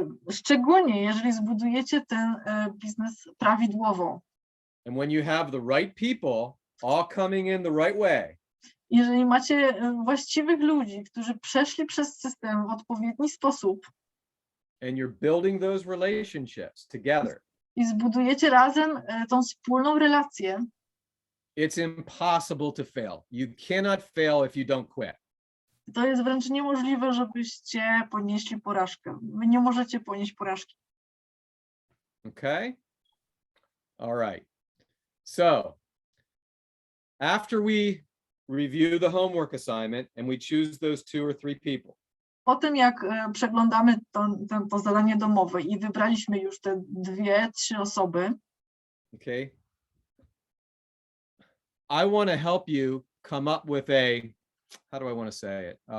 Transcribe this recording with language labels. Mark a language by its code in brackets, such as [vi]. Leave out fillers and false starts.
[pl] Szczególnie jeżeli zbudujecie ten biznes prawidłowo. [en] And when you have the right people all coming in the right way. [pl] Jeżeli macie właściwych ludzi, którzy przeszli przez system w odpowiedni sposób. [en] And you're building those relationships together. [pl] I zbudujecie razem tą wspólną relację. [en] It's impossible to fail. You cannot fail if you don't quit. [pl] To jest wręcz niemożliwe, żebyście ponieśli porażkę. Wy nie możecie ponieść porażki. [en] Okay? All right. So, after we review the homework assignment and we choose those 2 or 3 people. [pl] Po tym, jak przeglądamy to zadanie domowe i wybraliśmy już te 2-3 osoby. [en] Okay. I want to help you come up with how do I want to say it?